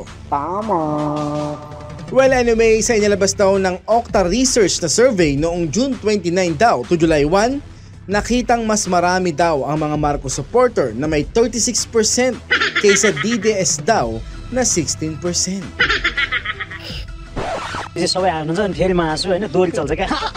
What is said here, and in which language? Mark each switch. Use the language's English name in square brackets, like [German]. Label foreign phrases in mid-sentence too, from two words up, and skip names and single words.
[Filipino] Tama. [English] Well anyway, [Filipino] sa inilabas daw ng Okta Research na survey noong June 29 daw to July 1, nakitang mas marami daw ang mga Marcos supporter na may 36% kaysa DDS daw na 16%. [Nepali] सबै हाल्नुहुन्छ नि फेरि हाँसु हैन दोरी चल्छ क्या